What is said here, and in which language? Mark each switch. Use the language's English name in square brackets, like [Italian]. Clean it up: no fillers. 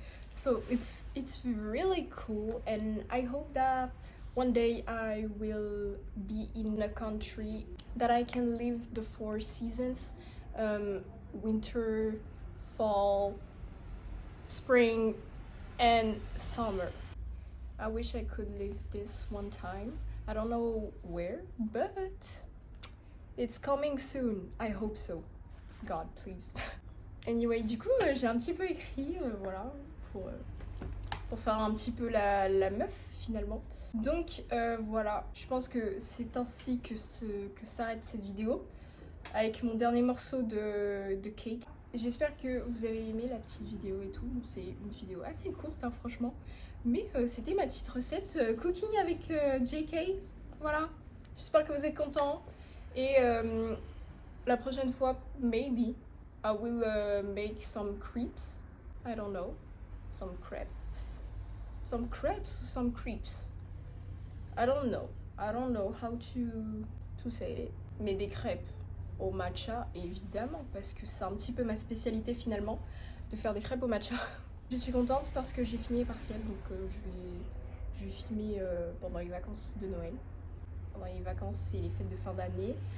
[English] So it's really cool, and I hope that one day I will be in a country that I can live the 4 seasons, winter, fall, spring, and summer. I wish I could live this one time. I don't know where, but it's coming soon. I hope so. God, please. [French] Anyway, du coup, j'ai un petit peu écrit, voilà, pour faire un petit peu la meuf, finalement. Donc, voilà, je pense que c'est ainsi que s'arrête cette vidéo, avec mon dernier morceau de cake. J'espère que vous avez aimé la petite vidéo et tout. C'est une vidéo assez courte, hein, franchement. Mais c'était ma petite recette cooking avec JK. Voilà. J'espère que vous êtes contents. Et la prochaine fois, [English] maybe, I will make some crepes. I don't know. Some crepes. Some crepes or some crepes. I don't know. I don't know how to say it. [French] Mais des crêpes. au matcha, évidemment, parce que c'est un petit peu ma spécialité finalement, de faire des crêpes au matcha. Je suis contente parce que j'ai fini les partiels, donc je vais filmer pendant les vacances de Noël. Pendant les vacances et les fêtes de fin d'année.